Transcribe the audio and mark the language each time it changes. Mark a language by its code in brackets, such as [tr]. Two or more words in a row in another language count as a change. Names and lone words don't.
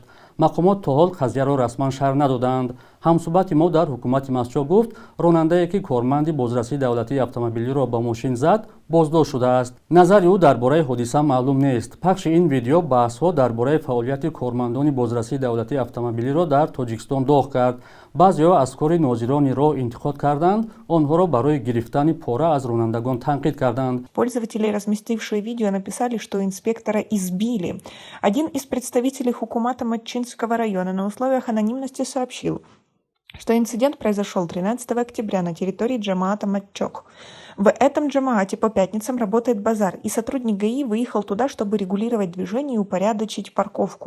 [tg] мақомот то ҳол қазияро расман шарҳ надоданд. ҳамсуҳбати мо дар ҳукумати Масчо гуфт, ронандае ки корманди бозрасии давлатии автомобилиро ба мошин зад, боздошт шудааст. назари ӯ дар бораи ҳодиса маълум нест. пахши ин видео баҳсҳо дар бораи фаъолияти кормандони бозрасии давлатии автомобилиро дар Тоҷикистон доғ кард. баъзеҳо аз кори нозирони роҳ интиқод карданд, онҳоро барои гирифтани пора аз ронандагон танқид карданд. [ru] Пользователи, разместившие видео, написали, что инспектора избили. Один из представителей хукумата Матчинского района на условиях анонимности сообщил, что инцидент произошел 13 октября на территории Джамаата Матчок. В этом джамаате по пятницам работает базар, и сотрудник ГАИ выехал туда, чтобы регулировать движение и упорядочить парковку.